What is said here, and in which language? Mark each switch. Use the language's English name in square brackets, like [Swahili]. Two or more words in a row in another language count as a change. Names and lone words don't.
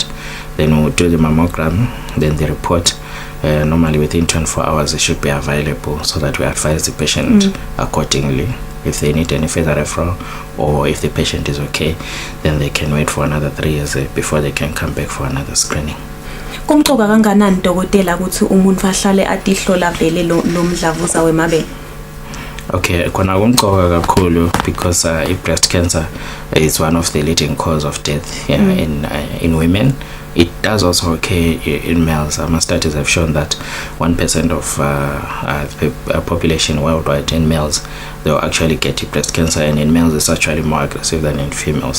[English] Then we'll do the mammogram, then the report. Normally within 24 hours it should be available, so that we advise the patient accordingly. If they need any further referral or if the patient is okay, then they can wait for another 3 years before they can come back for another screening. [Swati] Kumcoka kanganani dokotela ukuthi umuntu ahlale atihlola vele lo mdlavuza wemabele? [English] Okay, [Swati] kona kumqoka kakhulu [English] because breast cancer is one of the leading cause of death in women. It does also occur in males. Some studies have shown that 1% of the population worldwide in males, they will actually get breast cancer, and in males it's actually more aggressive than in females.